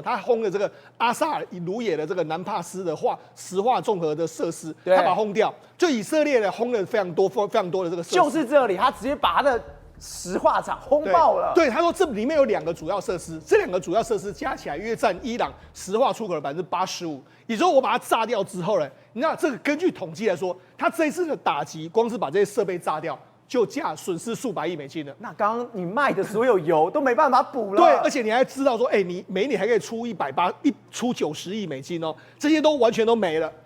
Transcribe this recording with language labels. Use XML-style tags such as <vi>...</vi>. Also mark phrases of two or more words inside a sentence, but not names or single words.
<zh>他轟了這個阿薩爾魯也的這個南帕斯的石化綜合的設施，他把它轟掉。就以色列呢，轟了非常多的這個設施。就是這裡，他直接把他的石化廠轟爆了。對，他說這裡面有2個主要設施，這2個主要設施加起來約占伊朗石化出口的85%。也就是我把它炸掉之後呢，你知道這個根據統計來說，他這一次的打擊，光是把這些設備炸掉，就損失數百億美金了。那剛剛你賣的所有油都沒辦法補了。對，而且你還知道說，你每年還可以出出90億美金哦，這些都完全都沒了。</zh>